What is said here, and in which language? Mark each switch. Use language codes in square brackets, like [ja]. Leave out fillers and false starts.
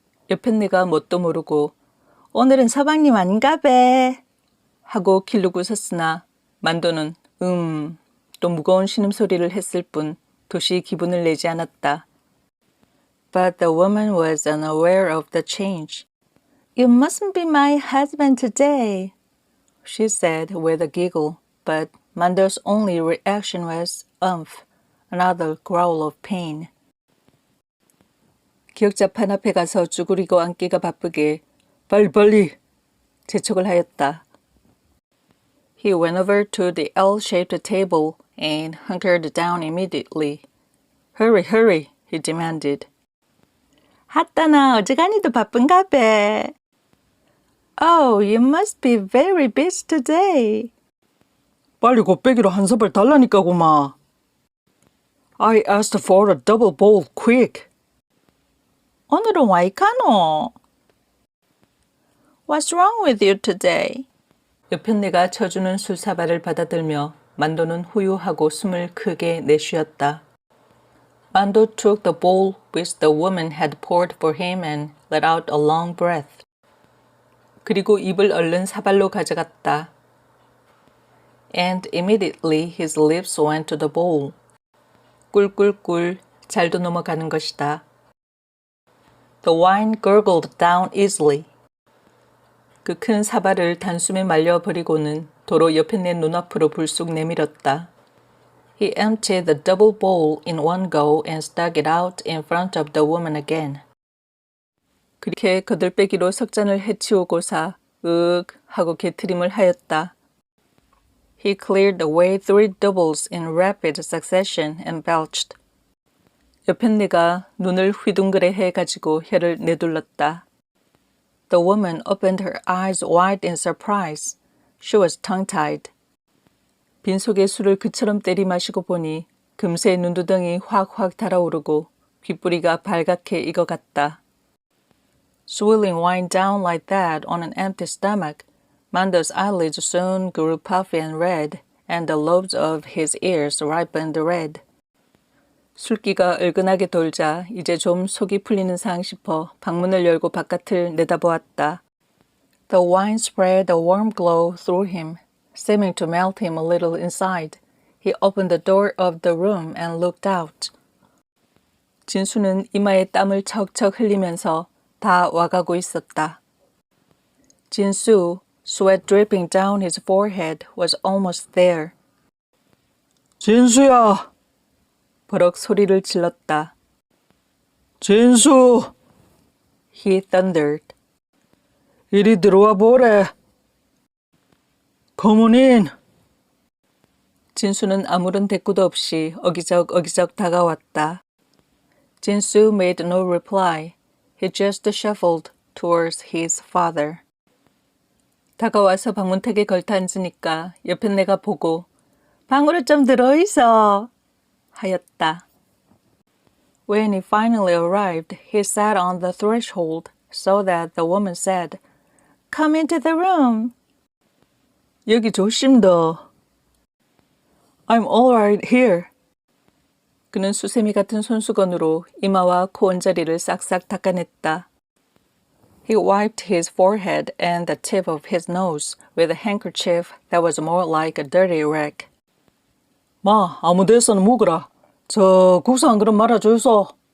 [ko] 여편네가 뭣도 모르고 오늘은 서방님 아닌가 배 하고 기르고 섰으나 만도는 또 무거운 신음소리를 했을 뿐 도시 기분을 내지 않았다. [en] But the woman was unaware of the change. You mustn't be my husband today, she said with a giggle, but Mando's only reaction was another growl of pain. [ko] 기억자판 앞에 가서 쭈그리고 앉기가 바쁘게 빨리 재촉을 하였다. [en] He went over to the L-shaped table and hunkered down immediately. Hurry, he demanded. [ko] 하따나 어지간히도 바쁜가 배. [en] Oh, you must be very busy today. [ko] 빨리 곱빼기로 한 사발 달라니까 고마. [en] I asked for a double bowl quick. [ko] 오늘은 와이카노. [en] What's wrong with you today? [ko] 여편네가 쳐주는 술사발을 받아들며 만도는 후유하고 숨을 크게 내쉬었다. [en] Mando took the bowl which the woman had poured for him and let out a long breath. [ko] 그리고 입을 얼른 사발로 가져갔다. [en] And immediately his lips went to the bowl. [ko] 꿀꿀꿀 잘도 넘어가는 것이다. [en] The wine gurgled down easily. [ko] 그 큰 사발을 단숨에 말려버리고는 도로 여편네 눈앞으로 불쑥 내밀었다. [en] He emptied the double bowl in one go and stuck it out in front of the woman again. [ko] 그렇게 거들빼기로 석잔을 해치우고사 하고 개트림을 하였다. [en] He cleared away 3 doubles in rapid succession and belched. [ko] 여편네가 눈을 휘둥그레 해가지고 혀를 내둘렀다. [en] The woman opened her eyes wide in surprise. She was tongue-tied. [ko] 빈속에 술을 그처럼 때리 마시고 보니 금세 눈두덩이 확확 달아오르고 귓부리가 발갛게 익어갔다. [en] Swilling wine down like that on an empty stomach, Mando's eyelids soon grew puffy and red, and the lobes of his ears ripened red. [ko] 술기가 얼큰하게 돌자 이제 좀 속이 풀리는 상 싶어 방문을 열고 바깥을 내다보았다. [en] The wine spread a warm glow through him, seeming to melt him a little inside. He opened the door of the room and looked out. [ko] 진수는 이마에 땀을 척척 흘리면서 다 와가고 있었다. [en] 진수, sweat dripping down his forehead, was almost there. [ko] 진수야! 버럭 소리를 질렀다. 진수! [en] He thundered. [ko] 이리 들어와 보래. [en] Come on in. [ko] 진수는 아무런 대꾸도 없이 어기적 다가왔다. [en] 진수 made no reply. He just shuffled towards his father. [ko] 다가와서 방문택에 걸터앉으니까 여편네가 보고 방으로 좀 들어있어 하였다. [en] When he finally arrived, he sat on the threshold so that the woman said, Come into the room. [ko] 여기 조심더. [en] I'm all right here. [ko] 그는 수세미 같은 손수건으로 이마와 코 언저리를 싹싹 닦아냈다. [en] He wiped his forehead and the tip of his nose with a handkerchief that was more like a dirty rag. [ko] 마, 아무 데서나 묵으라. 저 국수 한 그릇 말아줘서.